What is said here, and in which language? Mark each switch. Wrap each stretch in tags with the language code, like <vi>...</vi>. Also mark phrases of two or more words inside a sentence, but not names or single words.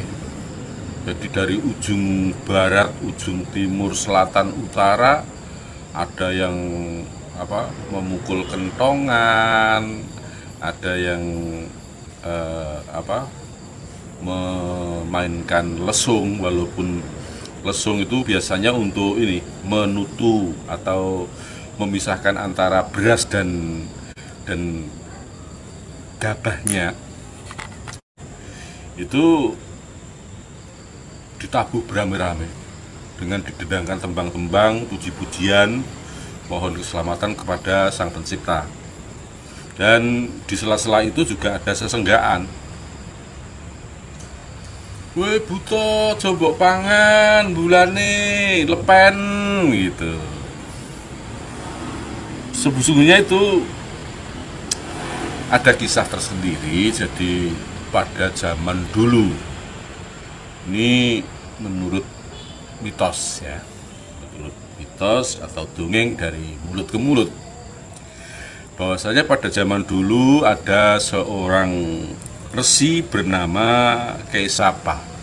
<id>Jadi dari ujung barat, ujung timur, selatan, utara ada yang memukul kentongan, ada yang memainkan lesung, walaupun lesung itu biasanya untuk ini menutu atau memisahkan antara beras dan gabahnya. Itu ditabuh beramai-ramai dengan didendangkan tembang-tembang, puji-pujian, mohon keselamatan kepada Sang Pencipta. Dan di sela-sela itu juga ada sesenggaan.</id> <jv>Weh buta, coba pangan bulane lepen gitu.</jv> <id>Sesungguhnya itu ada kisah tersendiri. Jadi pada zaman dulu, ini menurut mitos ya, menurut mitos atau dongeng dari mulut ke mulut, bahwasanya pada zaman dulu ada seorang resi bernama Kaisapa.</id>